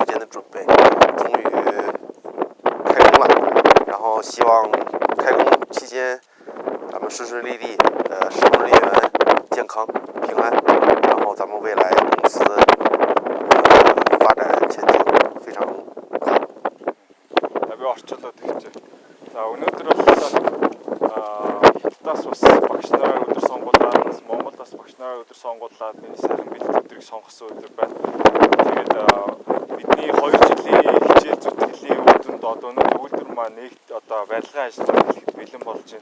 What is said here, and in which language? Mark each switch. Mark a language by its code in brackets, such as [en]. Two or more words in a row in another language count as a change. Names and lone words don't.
[zh] 准备，终于开工了。然后希望开工期间咱们顺顺利利，施工人员健康平安，然后咱们未来公司发展前景非常好。 [mn] Би орчлоод тэгж. За өнөөдөр бол Хятадаас бас багш нараа өдөр сонгуулаад, Монголоос багш нараа өдөр сонгуулаад миний сайхан бэлтгэл өдрийг сонгосон өдөр байна. Тэгээд бидний 2 жилийн хичээл зүтгэлийн үр дүнд одоо өнөөдөр үйлдвэр маань нэгт одоо барилгын ажлыг хийхэд бэлэн болж байна.